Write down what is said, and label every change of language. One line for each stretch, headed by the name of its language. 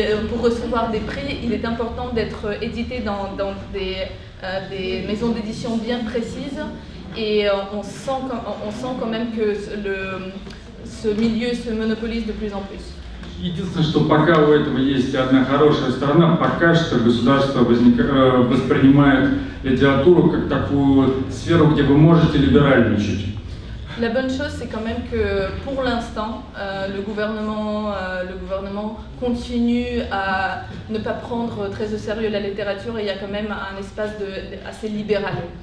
French: Pour recevoir des prix, il est important d'être édité dans des maisons d'édition bien précises et on sent quand même que ce milieu se monopolise de plus en plus.
Russian: Единственное, что пока у этого есть одна хорошая сторона, пока что государство воспринимает литературу как такую сферу, где вы можете либеральничать.
French: La bonne chose, c'est quand même que pour l'instant, le gouvernement continue à ne pas prendre très au sérieux la littérature et il y a quand même un espace assez libéral.